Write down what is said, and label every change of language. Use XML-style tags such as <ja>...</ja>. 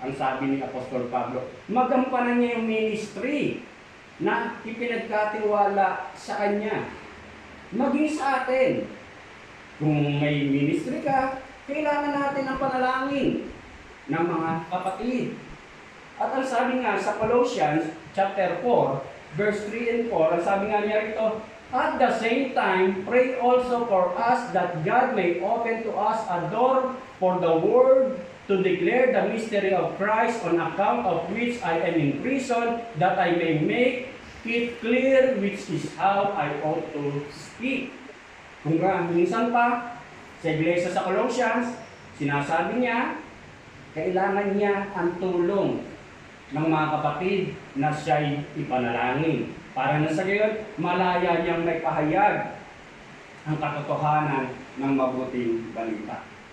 <tl>Ang sabi ni Apostol Pablo, magampanan niya yung ministry na ipinagkatiwala sa kanya. Maging sa atin, kung may ministry ka, kailangan natin ang panalangin ng mga kapatid. At ang sabi nga sa Colossians chapter 4, verse 3 and 4, ang sabi nga niya rito,</tl> <en>at the same time, pray also for us that God may open to us a door for the word to declare the mystery of Christ, on account of which I am in prison, that I may make it clear which is how I ought to speak.</en> <tl>Kung minsan pa, sa iglesia sa Colossians, sinasabi niya, kailangan niya ang tulong ng mga kapatid na siya'y ipanalangin. Para na sa gayon, malaya niyang may pahayag ang katotohanan ng mabuting balita.</tl>